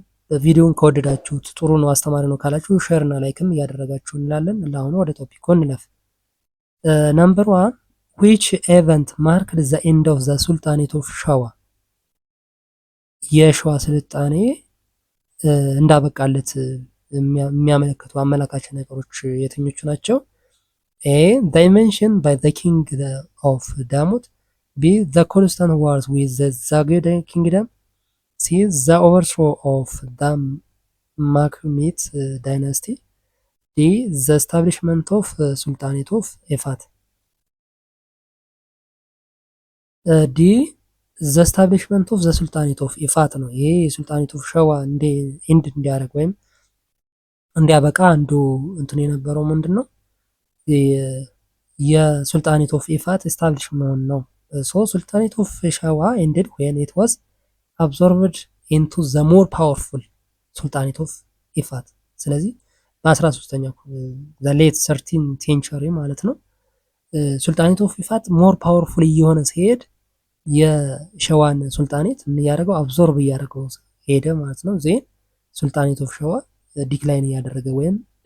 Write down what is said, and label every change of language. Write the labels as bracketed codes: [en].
[am] ቪዲዮውን ከወደዳችሁት ጥሩ ነው አስተማሪ ነው ካላችሁ ሼር እና ላይክም እያደረጋችሁ እንላለን። ለአሁኑ ወደ ቶፒኩ እንለፍ። ነምበር 1 [en] which event marked the end of the sultanate of ሸዋ? [am] የሸዋ ስልጣኔ እንዳበቃለት የሚያመለክቱ አመላካች ነገሮች የትኞቹ ናቸው? [en] A. The invention by the king of Damut. B. The constant wars with the Zagid kingdom. C. The overthrow of the Makhmit dynasty. D. The establishment of Sultanate of Efat. D. The establishment of the Sultanate of Efat [am] ነው። ይሄ የሱልጣኔት ኦፍ ሸዋ ኢንድ እንዲያደርግ ወይም እንዲያበቃ አንዱ እንትን የነበረው ምንድን ነው? የሱልጣኔት ኦፍ ኢፋት ኤስታብሊሽ መሆን ነው። [en] ሱልጣኔት ኦፍ ሸዋ ኤንድድ ዌን ኢት ዋዝ አብዞርብድ ኢንቱ ዘ ሞር ፓወርፉል ሱልጣኔት ኦፍ ኢፋት። [am] ስለዚህ በ13ኛው [en] ዘ ሌት 13 ሴንቸሪ [am] ማለት ነው ሱልጣኔት ኦፍ ኢፋት ሞር ፓወርፉል እየሆነ ሲሄድ የሸዋን ሱልጣኔት ምን እያደረገው አብዞርብ እያደረገው ሄደ ማለት ነው። ዜን ሱልጣኔት ኦፍ ሸዋ ዲክላይን እያደረገ ወይም